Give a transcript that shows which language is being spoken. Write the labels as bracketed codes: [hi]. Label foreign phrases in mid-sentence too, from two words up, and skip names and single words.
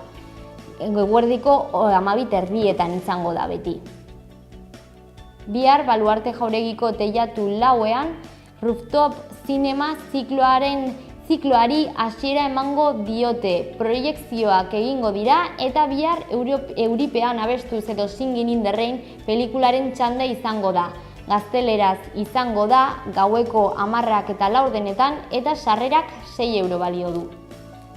[eu] Eguerdiko 12:30 izango da beti. Bihar Baluarte Jauregiko teilatu lauean, Rooftop Cinema zikloari hasiera emango diote, proiekzioak egingo dira eta bihar Euripean abestuz edo Singin in the Rain pelikularen txanda izango da. Gazteleraz izango da gaueko 10 eta 4 eta sarrerak 6 euro balio du.